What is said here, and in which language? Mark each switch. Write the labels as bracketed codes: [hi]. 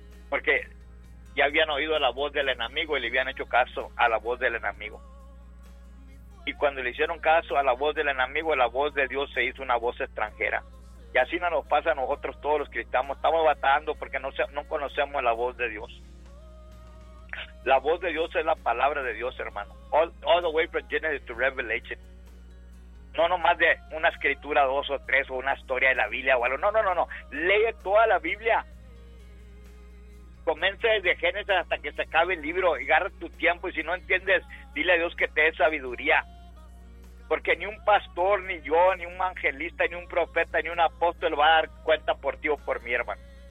[es] Porque ya habían oído la voz del enemigo y le habían hecho caso a la voz del enemigo. Y cuando le hicieron caso a la voz del enemigo, la voz de Dios se hizo una voz extranjera. Y así no nos pasa a nosotros todos los cristianos. Estamos batallando porque no conocemos la voz de Dios. La voz de Dios es la palabra de Dios, hermano. [en] All the way from Genesis to Revelation. [es] No nomás de una escritura, dos o tres, o una historia de la Biblia o algo. No. Lee toda la Biblia. Comienza desde Génesis hasta que se acabe el libro y agarra tu tiempo. Y si no entiendes, dile a Dios que te dé sabiduría. Porque ni un pastor, ni yo, ni un evangelista, ni un profeta, ni un apóstol va a dar cuenta por ti o por mi hermano.